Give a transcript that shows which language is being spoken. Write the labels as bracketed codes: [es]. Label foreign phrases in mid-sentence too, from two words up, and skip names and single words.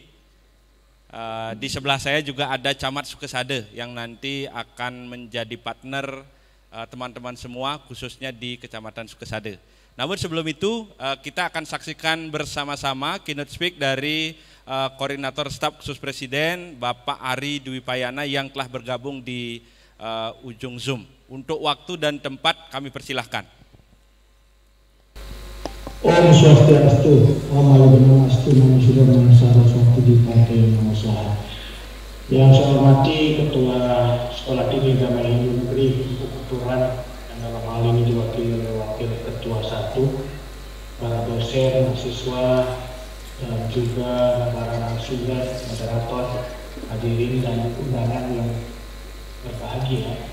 [id] Di sebelah saya juga ada Camat Sukesade yang nanti akan menjadi partner teman-teman semua khususnya di Kecamatan Sukesade. Namun sebelum itu kita akan saksikan bersama-sama [en] keynote speak [id] dari Koordinator Staf Khusus Presiden Bapak Ari Dwi Payana yang telah bergabung di ujung Zoom. Untuk waktu dan tempat kami persilahkan. [sa] Om Swastiastu, Om Alagunamastu, Namo Buddhaya, Saraswati Dipati Namasaha. [id] Yang saya hormati Ketua Sekolah Tinggi Agama Hindu Negeri Empu Kuturan, yang dalam hal ini diwakili oleh Wakil Ketua 1, para dosen, mahasiswa, dan juga para narasumber, moderator, hadirin dan undangan yang berbahagia.